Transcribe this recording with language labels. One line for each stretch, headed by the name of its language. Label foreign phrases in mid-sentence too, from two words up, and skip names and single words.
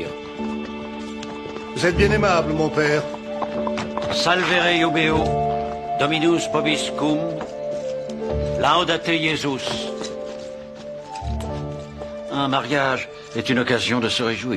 French: Vous êtes bien aimable, mon père.
Latin: Salvere iubeo, Dominus vobiscum, laudate Jesus.
French: Un mariage est une occasion de se réjouir.